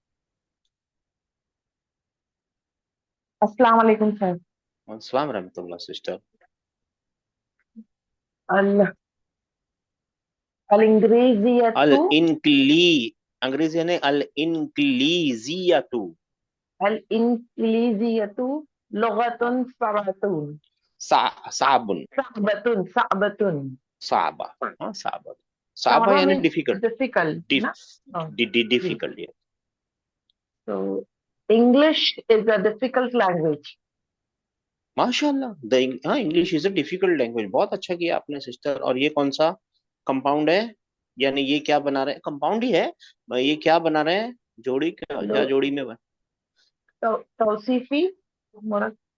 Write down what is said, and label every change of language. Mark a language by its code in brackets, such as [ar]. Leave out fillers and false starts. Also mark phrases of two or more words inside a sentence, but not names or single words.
[ar] السلام عليكم [hi] सर। [ar] السلام رحمة الله [hi] सिस्टर। अल अल अल [ar] इंग्रेजियतु इनकली, [hi] अंग्रेजी यानी [ar] الإنجليزية. الإنجليزية لغة صعبة. साबुन, صعبة، صعبة. साबा, हाँ साबा, साबा Sa'ba [hi] यानी [en] means डिफिकल्ट, difficult, na? Oh, जी. डिफिकल्ट। So English is a difficult language. [hi] माशाल्लाह, हाँ [en] English is a difficult language, [hi] बहुत अच्छा किया आपने सिस्टर। और ये कौन सा कंपाउंड है, यानी ये क्या बना रहे हैं, कंपाउंड ही है, ये क्या बना रहे हैं, जोड़ी क्या, क्या लो, जोड़ी में तौसीफी, मुरक-